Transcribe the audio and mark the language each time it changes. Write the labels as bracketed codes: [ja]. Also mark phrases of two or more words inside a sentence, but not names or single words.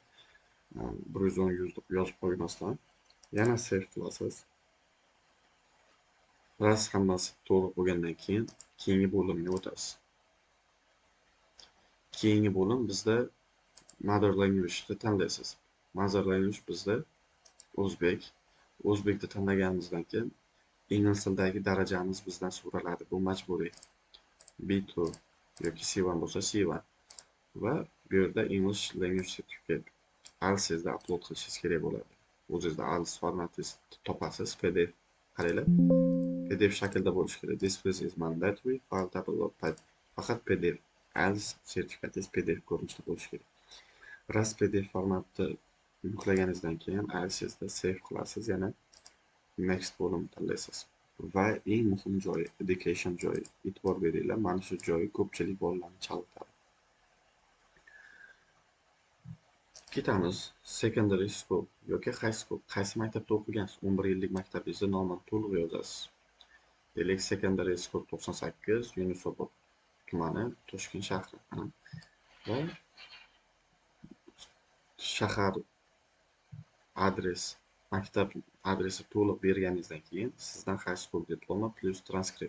[uz] 110-100 deb yozib qo'ymasdan. Yana save qilasiz. Raz hammasi to'g'ri bo'lgandan keyin keyingi bo'limga o'tasiz. Keyingi bo'lim bizda [en] mother language'ni [uz] tanlaysiz. [en] Mother language [uz] bizda o'zbek. O'zbekni tanlaganimizdan keyin ingliz tilidagi darajamiz bizdan so'raladi. Bu majburiy. B2 yoki C1 bo'lsa C1. Va bu yerda [en] English language certificate [uz] IELTS'da upload qilishingiz kerak bo'ladi. O'zingizda IELTS formatingizni topasiz, PDF. Qaranglar. PDF shaklda bo'lishi kerak. [en] This is mandatory file upload faqat PDF. [uz] IELTS sertifikatingiz PDF ko'rinishida bo'lishi kerak. Ras PDF formatni yuklaganingizdan keyin IELTS'da save qilasiz, yana next bo'limni tanlaysiz. Va eng muhim joyi, education joyi. E'tibor beringlar, mana shu joyi ko'pchilik bolalarni chalg'itadi. [en] Ketamiz secondary school yoki high school. [uz] Qaysi maktabda o'qigansiz? 11 yillik maktabingizni nomini to'liq yozasiz. Deylik [en] secondary school [uz] 98, Yunusobod tumani, Toshkent shahri. Va shahar adres, maktab adresi to'liq berganingizdan keyin sizdan [en] high school [uz] diplomi plus transkript.